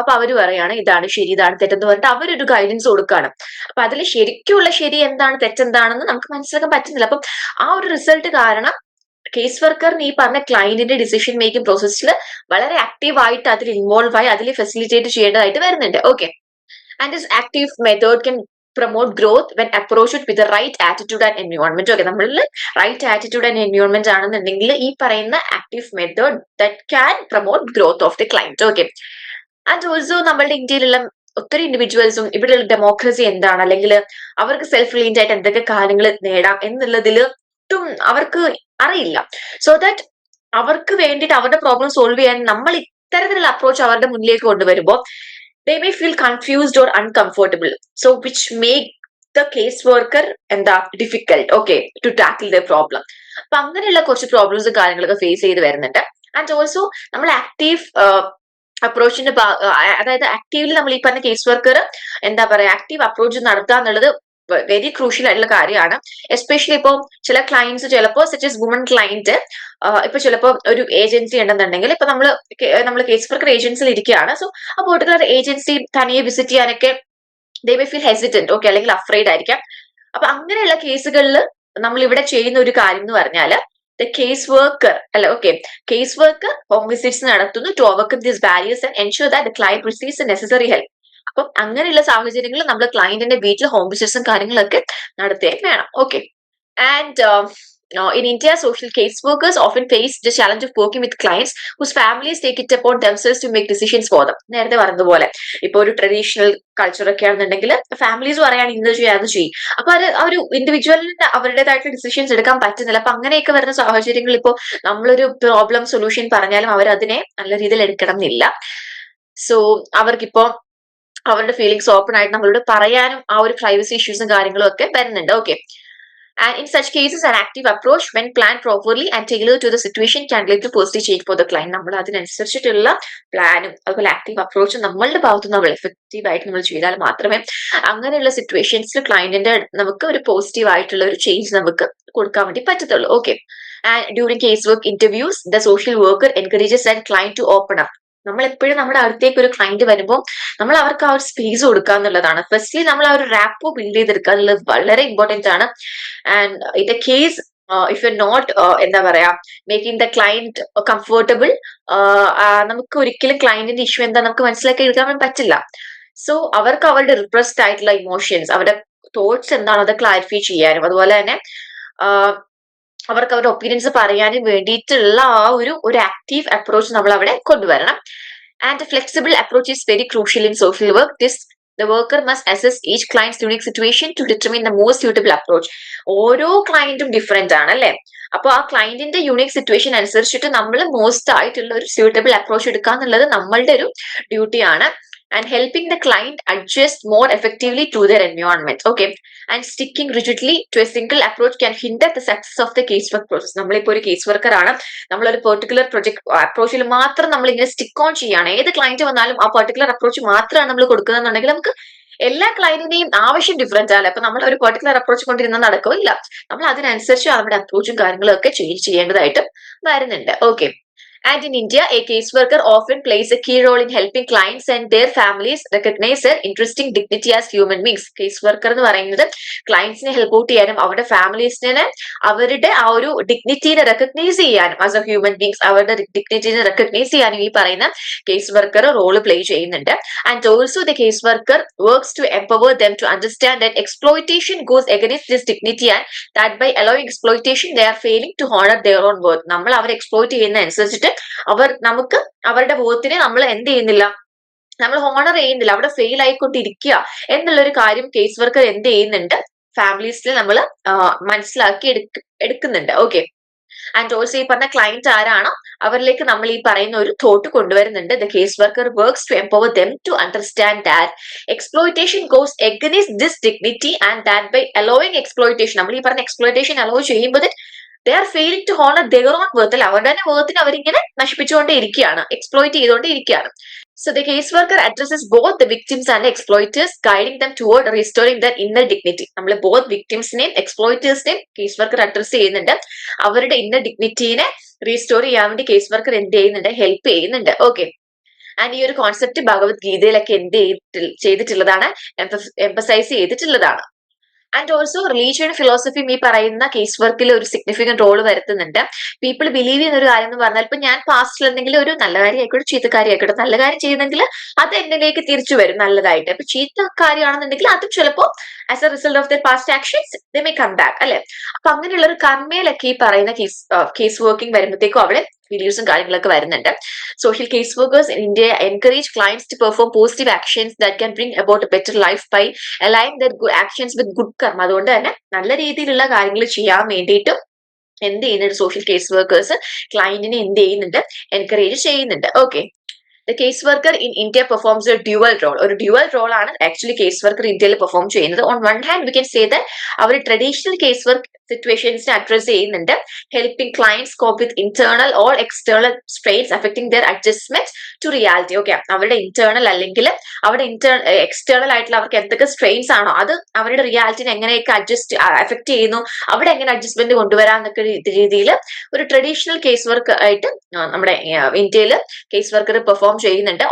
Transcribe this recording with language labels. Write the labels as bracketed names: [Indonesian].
[Malayalam] അപ്പൊ അവര് പറയാണ് ഇതാണ് ശരി ഇതാണ് തെറ്റെന്ന് പറഞ്ഞിട്ട് അവരൊരു ഗൈഡൻസ് കൊടുക്കുകയാണ്. അപ്പൊ അതിൽ ശരിക്കുള്ള ശരി എന്താണ് തെറ്റെന്താണെന്ന് നമുക്ക് മനസ്സിലാക്കാൻ പറ്റുന്നില്ല. അപ്പം ആ ഒരു റിസൾട്ട് കാരണം കേസ് വർക്കറിന് ഈ പറഞ്ഞ ക്ലയന്റിന്റെ ഡിസിഷൻ മേക്കിംഗ് പ്രോസസ്സിൽ വളരെ ആക്റ്റീവ് ആയിട്ട് അതിൽ ഇൻവോൾവ് ആയി അതിൽ ഫെസിലിറ്റേറ്റ് ചെയ്യേണ്ടതായിട്ട് വരുന്നുണ്ട്. Okay. [English] And this active method can promote growth when approached with the right attitude and environment. [Malayalam] Okay, നമ്മൾ റൈറ്റ് ആറ്റിറ്റ്യൂഡ് ആൻഡ് എൻവയോൺമെന്റ് ആണെന്നുണ്ടെങ്കിൽ ഈ പറയുന്ന active method [English] That can promote growth of the client. [Malayalam] Okay. And also നമ്മളുടെ ഇന്ത്യയിലുള്ള ഒത്തിരി ഇൻഡിവിജ്വൽസും ഇവിടെയുള്ള democracy എന്താണ്, അല്ലെങ്കിൽ അവർക്ക് സെൽഫ് റിലീൻഡ് ആയിട്ട് എന്തൊക്കെ കാര്യങ്ങൾ നേടാം എന്നുള്ളതിൽ ഒട്ടും അവർക്ക് അറിയില്ല. സോ ദാറ്റ് അവർക്ക് വേണ്ടിയിട്ട് അവരുടെ പ്രോബ്ലം സോൾവ് ചെയ്യാൻ നമ്മൾ ഇത്തരത്തിലുള്ള അപ്രോച്ച് അവരുടെ മുന്നിലേക്ക് കൊണ്ടുവരുമ്പോൾ [English] they may feel confused or uncomfortable, so which make the case worker difficult, okay, to tackle their problem. [Malayalam] അപ്പൊ അങ്ങനെയുള്ള കുറച്ച് പ്രോബ്ലംസും കാര്യങ്ങളൊക്കെ ഫേസ് ചെയ്ത് വരുന്നുണ്ട്. ആൻഡ് ഓൾസോ നമ്മൾ ആക്റ്റീവ് അപ്രോച്ചിന്റെ അതായത് ആക്റ്റീവ്ലി നമ്മൾ ഈ പറഞ്ഞ കേസ് വർക്കർ ആക്റ്റീവ് അപ്രോച്ച് നടത്തുക എന്നുള്ളത് വെരി ക്രൂഷ്യൽ ആയിട്ടുള്ള കാര്യമാണ്. എസ്പെഷ്യലി ഇപ്പോൾ ചില ക്ലയൻസ് ചിലപ്പോൾ സച്ച് എസ് വുമൺ ക്ലയന്റ് ഇപ്പൊ ചിലപ്പോൾ ഒരു ഏജൻസി ഉണ്ടെന്നുണ്ടെങ്കിൽ ഇപ്പൊ നമ്മൾ കേസ് വർക്കർ ഏജൻസിയിൽ ഇരിക്കുകയാണ്. സോ ആ പെർട്ടിക്കുലർ ഏജൻസി തനിയെ വിസിറ്റ് ചെയ്യാനൊക്കെ [English] they may feel hesitant, [Malayalam] okay, അല്ലെങ്കിൽ അഫ്രൈഡ് ആയിരിക്കാം. അപ്പൊ അങ്ങനെയുള്ള കേസുകളിൽ നമ്മൾ ഇവിടെ ചെയ്യുന്ന ഒരു കാര്യം എന്ന് പറഞ്ഞാൽ the case worker case worker home visits നടത്തുന്നു [English] To overcome these barriers and ensure that the client receives necessary help. [Malayalam] അപ്പം അങ്ങനെയുള്ള സാഹചര്യങ്ങളിൽ നമ്മൾ ക്ലയന്റിന്റെ വീട്ടിൽ ഹോം വിസിറ്റ്സും കാര്യങ്ങളൊക്കെ നടത്തിയേ വേണം. Okay. [English] And in India, social case workers often face the challenge of working with clients whose families take it upon themselves to make decisions for them. [Malayalam] നേരത്തെ പറഞ്ഞതുപോലെ ഇപ്പൊ ഒരു ട്രഡീഷണൽ കൾച്ചർ ഒക്കെ ആണെന്നുണ്ടെങ്കിൽ ഫാമിലീസ് പറയാണ് ഇന്ന് ചെയ്യാം അത് ചെയ്യും. അപ്പൊ അത് ആ ഒരു ഇൻഡിവിജ്വലിന് അവരുടേതായിട്ടുള്ള ഡിസിഷൻസ് എടുക്കാൻ പറ്റുന്നില്ല. അപ്പൊ അങ്ങനെയൊക്കെ വരുന്ന സാഹചര്യങ്ങളിൽ ഇപ്പോൾ നമ്മളൊരു പ്രോബ്ലം സൊല്യൂഷൻ പറഞ്ഞാലും അവർ അതിനെ നല്ല രീതിയിൽ എടുക്കണം എന്നില്ല. സോ അവർക്കിപ്പോ അവരുടെ ഫീലിംഗ്സ് ഓപ്പൺ ആയിട്ട് നമ്മളോട് പറയാനും ആ ഒരു പ്രൈവസി ഇഷ്യൂസും കാര്യങ്ങളും ഒക്കെ വരുന്നുണ്ട്. Okay. [English] And in such cases, an active approach, when planned properly and tailored to the situation, can lead to positive change for the client. [Malayalam] നമ്മൾ അതിനനുസരിച്ചിട്ടുള്ള പ്ലാനും അതുപോലെ ആക്റ്റീവ് അപ്രോച്ചും നമ്മളുടെ ഭാഗത്ത് നമ്മൾ എഫക്റ്റീവ് ആയിട്ട് നമ്മൾ ചെയ്താൽ മാത്രമേ അങ്ങനെയുള്ള സിറ്റുവേഷൻസിൽ ക്ലയന്റിന്റെ നമുക്ക് ഒരു പോസിറ്റീവ് ആയിട്ടുള്ള ഒരു ചേഞ്ച് നമുക്ക് കൊടുക്കാൻ വേണ്ടി പറ്റത്തുള്ളൂ. Okay. [English] And during casework interviews, the social worker encourages that client to open up. [Malayalam] നമ്മൾ എപ്പോഴും നമ്മുടെ അടുത്തേക്ക് ഒരു ക്ലയന്റ് വരുമ്പോൾ നമ്മൾ അവർക്ക് ആ ഒരു സ്പേസ് കൊടുക്കുക എന്നുള്ളതാണ്. ഫസ്റ്റ്ലി നമ്മൾ ആ ഒരു റാപ്പോ ബിൽഡ് ചെയ്തെടുക്കുക എന്നുള്ളത് വളരെ ഇമ്പോർട്ടന്റ് ആണ്. [English] and in the case if you not [Malayalam] എന്താ പറയാ മേക്കിംഗ് ദ ക്ലയന്റ് കംഫർട്ടബിൾ, നമുക്ക് ഒരിക്കലും ക്ലയന്റിന്റെ ഇഷ്യൂ എന്താ നമുക്ക് മനസ്സിലാക്കി എടുക്കാൻ പറ്റില്ല. സോ അവർക്ക് അവരുടെ റിപ്രസ്ഡ് ആയിട്ടുള്ള ഇമോഷൻസ്, അവരുടെ തോട്ട്സ് എന്താണോ അത് ക്ലാരിഫൈ ചെയ്യാനും, അതുപോലെ തന്നെ അവർക്ക് അവരുടെ ഒപ്പീനിയൻസ് പറയാനും വേണ്ടിയിട്ടുള്ള ആ ഒരു ആക്റ്റീവ് അപ്രോച്ച് നമ്മൾ അവിടെ കൊണ്ടുവരണം. [English] And flexible approach is very crucial in social work. The worker must assess each client's unique situation to determine the most suitable approach. [Malayalam] ഓരോ ക്ലയന്റും ഡിഫറെന്റ് ആണ് അല്ലെ? അപ്പൊ ആ ക്ലയന്റിന്റെ യൂണിക് സിറ്റുവേഷൻ അനുസരിച്ചിട്ട് നമ്മൾ മോസ്റ്റ് ആയിട്ടുള്ള ഒരു സ്യൂട്ടബിൾ അപ്രോച്ച് എടുക്കുക എന്നുള്ളത് നമ്മളുടെ ഒരു ഡ്യൂട്ടിയാണ്. [English] And helping the client adjust more effectively to their environment. Okay. And sticking rigidly to a single approach can hinder the success of the casework process. [Malayalam] നമ്മളിപ്പോ ഒരു കേസ് വർക്കർ ആണ്, നമ്മളൊരു പെർട്ടിക്കുലർ പ്രൊജക്ട് അപ്രോച്ചിൽ മാത്രം നമ്മൾ ഇങ്ങനെ സ്റ്റിക്ക് ഓൺ ചെയ്യാണ്. ഏത് client വന്നാലും ആ പെർട്ടിക്കുലർ അപ്രോച്ച് മാത്രമാണ് നമ്മൾ കൊടുക്കുന്നതെന്നുണ്ടെങ്കിൽ നമുക്ക് എല്ലാ ക്ലയന്റിന്റെയും ആവശ്യം ഡിഫറൻറ്റ് ആണ്. അപ്പൊ നമ്മൾ ഒരു പെർട്ടിക്കുലർ അപ്രോച്ച് കൊണ്ടിരുന്ന നടക്കില്ല. നമ്മൾ അതിനനുസരിച്ച് അവരുടെ അപ്രോച്ചും കാര്യങ്ങളും ഒക്കെ ചേഞ്ച് ചെയ്യേണ്ടതായിട്ട് വരുന്നുണ്ട്. Okay. [English] And in India, a caseworker often plays a key role in helping clients and their families recognize their interesting dignity as human beings. [Malayalam] Caseworker എന്ന് പറയുന്നത് ക്ലയൻസിനെ ഹെൽപ്പ് ഔട്ട് ചെയ്യാനും അവരുടെ ഫാമിലീസിനെ അവരുടെ ആ ഒരു ഡിഗ്നിറ്റീനെ റെക്കഗ്നൈസ് ചെയ്യാനും [English] as a human beings [Malayalam] അവരുടെ ഡിഗ്നിറ്റീനെ recognise ചെയ്യാനും ഈ പറയുന്ന കേസ് വർക്കർ റോള് പ്ലേ ചെയ്യുന്നുണ്ട്. [English] And also the case worker works to empower them to understand that exploitation goes against this dignity and that by allowing exploitation they are failing to honour their own worth. [Malayalam] നമ്മൾ അവരെ exploit ചെയ്യുന്ന അനുസരിച്ചിട്ട് നമുക്ക് അവരുടെ ബോധത്തിനെ നമ്മൾ എന്ത് ചെയ്യുന്നില്ല, നമ്മൾ ഹോണർ ചെയ്യുന്നില്ല, അവിടെ ഫെയിൽ ആയിക്കൊണ്ടിരിക്കുക എന്നുള്ളൊരു കാര്യം കേസ് വർക്കർ എന്ത് ചെയ്യുന്നുണ്ട്, ഫാമിലീസിൽ നമ്മൾ മനസ്സിലാക്കി എടുക്കുന്നുണ്ട്. ഓക്കെ. ആൻഡ് ഓൾസോ ഈ പറഞ്ഞ ക്ലയന്റ് ആരാണോ അവരിലേക്ക് നമ്മൾ ഈ പറയുന്ന ഒരു തോട്ട് കൊണ്ടുവരുന്നുണ്ട്. [English] the case worker works to empower them to understand that exploitation goes against this dignity and that by allowing exploitation, [Malayalam] നമ്മൾ ഈ പറഞ്ഞ എക്സ്പ്ലോയിറ്റേഷൻ അലോ ചെയ്യുമ്പോൾ [English] they are failing to honor their own worth. [Malayalam] അവരുടെ തന്നെ വേർത്തിനെ അവരിങ്ങനെ നശിപ്പിച്ചുകൊണ്ടേ ഇരിക്കുകയാണ്, exploit ചെയ്തുകൊണ്ടേ ഇരിക്കുകയാണ്. [English] So the caseworker addresses both the victims and the exploiters, guiding them toward restoring their inner dignity. [Malayalam] നമ്മൾ both victimsനെയും exploitersനെയും കേസ് വർക്കർ അഡ്രസ് ചെയ്യുന്നുണ്ട്. അവരുടെ inner ഡിഗ്നിറ്റീനെ restore ചെയ്യാൻ വേണ്ടി കേസ് വർക്കർ എന്ത് ചെയ്യുന്നുണ്ട്, ഹെൽപ്പ് ചെയ്യുന്നുണ്ട്. ഓക്കെ. ആൻഡ് ഈ ഒരു കോൺസെപ്റ്റ് ഭഗവത്ഗീതയിലൊക്കെ എന്ത് ചെയ്തിട്ടുള്ളതാണ്, എംഫസൈസ് ചെയ്തിട്ടുള്ളതാണ്. ആൻഡ് ഓൾസോ റിലീജിയൻ ഫിലോസഫിയും ഈ പറയുന്ന കേസ് വർക്കിൽ ഒരു സിഗ്നിഫിക്കന്റ് റോൾ വരുത്തുന്നുണ്ട്. പീപ്പിൾ ബിലീവ് ചെയ്യുന്ന ഒരു കാര്യം എന്ന് പറഞ്ഞാൽ, ഇപ്പൊ ഞാൻ പാസ്റ്റിൽ എന്തെങ്കിലും ഒരു നല്ല കാര്യം ആയിക്കോട്ടെ ചീത്ത കാര്യം ആയിക്കോട്ടെ, നല്ല കാര്യം ചെയ്യുന്നെങ്കിൽ അത് എന്നിലേക്ക് തിരിച്ചു വരും നല്ലതായിട്ട്. ഇപ്പൊ ചീത്ത കാര്യമാണെന്നുണ്ടെങ്കിൽ അതും ചിലപ്പോൾ [English] as a result of their past actions they may come back [Malayalam] അല്ലെ. അപ്പൊ അങ്ങനെയുള്ള ഒരു കർമ്മയിലൊക്കെ ഈ പറയുന്ന കേസ് വർക്കിംഗ് വരുമ്പോഴത്തേക്കും അവിടെ ബിലീവ്സും കാര്യങ്ങളൊക്കെ വരുന്നുണ്ട്. [English] Social case workers in India encourage clients to perform positive actions that can bring about a better life by align their good actions with good karma. [Malayalam] അതുകൊണ്ട് തന്നെ നല്ല രീതിയിലുള്ള കാര്യങ്ങൾ ചെയ്യാൻ വേണ്ടിയിട്ടും എന്ത് ചെയ്യുന്നുണ്ട്, സോഷ്യൽ കേസ് വർക്കേഴ്സ് ക്ലയന്റിനെ എന്ത് ചെയ്യുന്നുണ്ട്, എൻകറേജ് ചെയ്യുന്നുണ്ട്. Okay. [English] The case worker in India performs a dual role. [Malayalam] ഒരു ഡ്യുവൽ റോൾ ആണ് ആക്ച്വലി കേസ് വർക്കർ ഇന്ത്യയിൽ പെർഫോം ചെയ്യുന്നത്. [English] on one hand we can say that [Malayalam] our traditional case work സിറ്റുവേഷൻസിനെ address ചെയ്യുന്നുണ്ട്, [English] Helping clients cope with internal or external strains affecting their adjustment to reality. Okay. [Malayalam] അവരുടെ internal അല്ലെങ്കിൽ അവിടെ external ആയിട്ടുള്ള അവർക്ക് എന്തൊക്കെ strains ആണോ അത് അവരുടെ റിയാലിറ്റിനെ എങ്ങനെയൊക്കെ എഫക്ട് ചെയ്യുന്നു, അവിടെ എങ്ങനെ അഡ്ജസ്റ്റ്മെന്റ് കൊണ്ടുവരാന്നൊക്കെ രീതിയിൽ ഒരു ട്രഡീഷണൽ കേസ് വർക്ക് ആയിട്ട് നമ്മുടെ ഇന്ത്യയിൽ കേസ് വർക്കർ പെർഫോം ചെയ്യുന്നുണ്ട്.